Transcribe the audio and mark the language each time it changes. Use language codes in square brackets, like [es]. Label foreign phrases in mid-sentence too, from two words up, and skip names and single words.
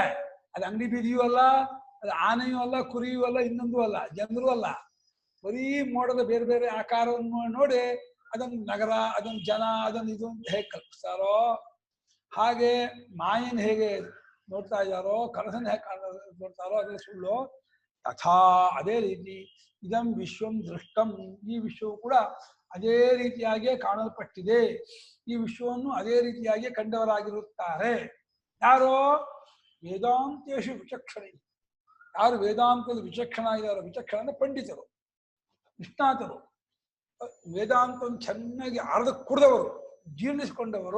[kn] ಅದು ಅಂಗಡಿ ಬೀದಿಯೂ ಅಲ್ಲ, ಅದು ಆನೆಯೂ ಅಲ್ಲ, ಕುರಿಯೂ ಅಲ್ಲ, ಇನ್ನೊಂದು ಅಲ್ಲ, ಜನರು ಅಲ್ಲ. ಬರೀ ಮೋಡದ ಬೇರೆ ಬೇರೆ ಆಕಾರವನ್ನು ನೋಡಿ ಅದನ್ನು ನಗರ, ಅದನ್ನು ಜನ, ಅದನ್ನು ಇದು ಅಂತ ಹೇಗೆ ಕಲ್ಪಿಸ್ತಾರೋ ಹಾಗೆ ಮಾಯನ್ ಹೇಗೆ ನೋಡ್ತಾ ಇದ್ದಾರೋ, ಕನಸನ್ನು ಹೇಗೆ ನೋಡ್ತಾರೋ ಅದೇ ಸುಳ್ಳು. [sa] ತಥಾ [kn] ಅದೇ ರೀತಿ [sa] ಇದಂ ವಿಶ್ವಂ ದೃಷ್ಟಂ, [kn] ಈ ವಿಶ್ವವು ಕೂಡ ಅದೇ ರೀತಿಯಾಗಿಯೇ ಕಾಣಲ್ಪಟ್ಟಿದೆ. ಈ ವಿಶ್ವವನ್ನು ಅದೇ ರೀತಿಯಾಗಿ ಕಂಡವರಾಗಿರುತ್ತಾರೆ ಯಾರೋ [sa] ವೇದಾಂತೇಶು ವಿಚಕ್ಷಣ. [kn] ಯಾರು ವೇದಾಂತದ ವಿಚಕ್ಷಣ ಇದ್ದಾರೋ, ವಿಚಕ್ಷಣ ಅಂದ್ರೆ ಪಂಡಿತರು, ನಿಷ್ಣಾತರು, ವೇದಾಂತವನ್ನು ಚೆನ್ನಾಗಿ ಅರ್ಧ ಕುಡಿದವರು, ಜೀರ್ಣಿಸಿಕೊಂಡವರು.